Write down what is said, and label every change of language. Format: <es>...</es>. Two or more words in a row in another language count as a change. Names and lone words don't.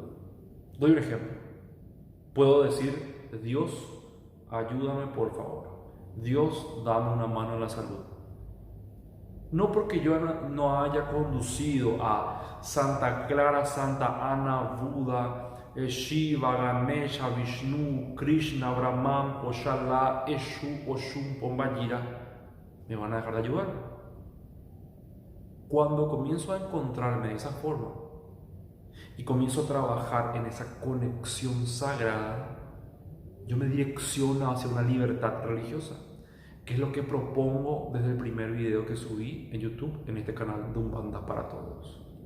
<es>Doy un ejemplo. Puedo decir, Dios, ayúdame por favor. Dios, dame una mano en la salud. No porque yo no haya conducido a Santa Clara, Santa Ana, Buda, Shiva, Ganesha, Vishnu, Krishna, Brahman, Oshala, Eshu, Oshun, Pombayira, me van a dejar de ayudar. Cuando comienzo a encontrarme de esa forma y comienzo a trabajar en esa conexión sagrada, yo me direcciono hacia una libertad religiosa, que es lo que propongo desde el primer video que subí en YouTube, en este canal de Umbanda para Todos.</es>